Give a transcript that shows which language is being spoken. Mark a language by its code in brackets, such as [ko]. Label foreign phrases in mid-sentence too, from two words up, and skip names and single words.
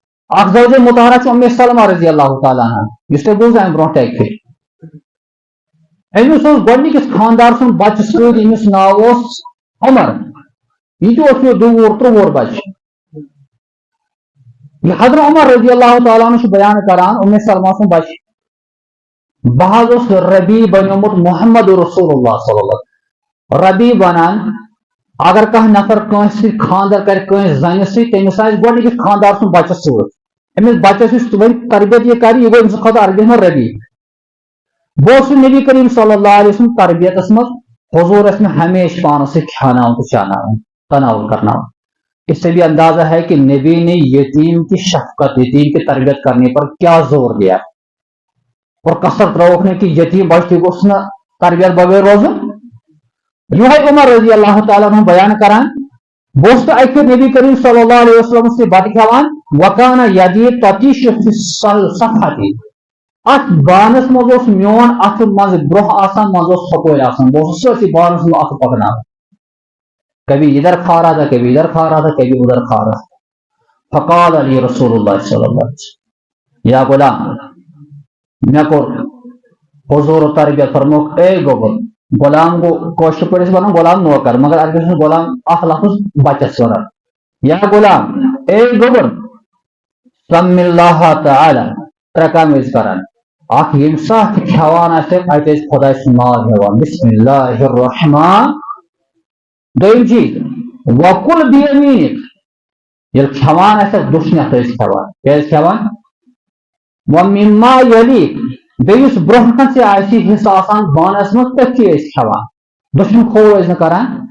[ks] اخ زوجہ مطہرہ چھ ام سلمہ [ar] رضی اللہ تعالیٰ عنہ [ks] یس تہ بوز ام برونٹھ اکہ امس گۄڈنِکِس خاندار سُنٛد بچہ سۭتۍ ییٚمِس ناو اوس عمر یہ تہِ اوس مےٚ 2-3 بچہ یہ حضرت عمر [ar] رضی اللہ تعالیٰ عنہ [ks] بیان کران ام سلمہ سُنٛد بچہ بہ حظ اوس ربی بنیومُت [ar] محمد رسول اللہ صلی اللہ علیہ وسلم [ks] ربی بنان اگر کانٛہہ نفر کٲنٛسہِ سۭتۍ خاندر کرِ کٲنٛسہِ زنہِ سۭتۍ تٔمِس آسہِ گۄڈنِکِس خاندار سُنٛد بچس سۭتۍ أمِس بچس یُس وۄنۍ تربیت یہِ کرِ یہِ گوٚو أمۍ سٕنٛدِ خٲطرٕ عربی منٛز ربی بہٕ اوسُس نبی کریم [ar] صلی اللہ علیہ وسلم [ks] تربیتس منٛز حضور ٲسۍ مےٚ ہمیشہ پانس سۭتۍ کھیاناوان تہٕ چاناوان تناول کرناوان [ur] اس سے بھی اندازہ ہے کہ نبی نے یتیم کی شفقت یتیم کی تربیت کرنے پر کیا زور دیا اور کثرت روکنے کی یتیم بچہ گوٚژھ [ks] نہٕ تربیت بغیر روزُن یہ عمر [ar] رضی اللہ تعالیٰ عنہ [ks] بیان کران بہٕ اوسُس اکہِ پھِرِ نبی کریم [ar] صلی اللہ علیہ وسلم [ks] سۭتۍ بتہٕ کھٮ۪وان [ar] وکانہ یدی تتیش فی صفحتی [ks] ات بانس منٛز اوس میون اتھٕ منٛز برونٛہہ آسان منٛز اوس ژھۄپٲرۍ آسان بہٕ اوسُس سٲرسٕے بانس منٛز اتھٕ پکناوان [ur] کبھی ادھر کھا رہا تھا کبھی ادھر کھا رہا تھا کبھی ادھر کھا رہا تھا [ar] فقال علی رسول اللہ صلی اللہ علیہ وسلم یا غلام [ks] مےٚ کوٚر حضور تربیت فرموک اے گوبر غلام گو کٲشِر پٲٹھۍ ٲسۍ ونان غلام نوکر مگر اَتھ گژھِ غلام اکھ لفظ بچس ونان [ar] یا غلام [ks] اے گوبر [ar] سم اللہ تعالی [ks] ترٛےٚ کامہِ ٲسۍ کران اکھ ییٚمہِ ساتہٕ کھٮ۪وان آسٮ۪کھ اَتہِ ٲسۍ خۄداے سُنٛد ناو ہٮ۪وان [ar] بسم اللہ الرحمن [ks] دوٚیِم چیٖز [ar] وکُل بیمیٖنِک [ks] ییٚلہِ کھٮ۪وان آسٮ۪کھ دٔچھنہِ اَتھٕ ٲسۍ کھٮ۪وان کیٛازِ کھٮ۪وان [ar] ومما یلیٖک [ks] بیٚیہِ یُس برونٛہہ کَنہِ آسہِ حِصہٕ آسان بانس منٛز تٔتھی ٲسۍ کھٮ۪وان دٔچھُن کھوٚو ٲسۍ نہٕ کران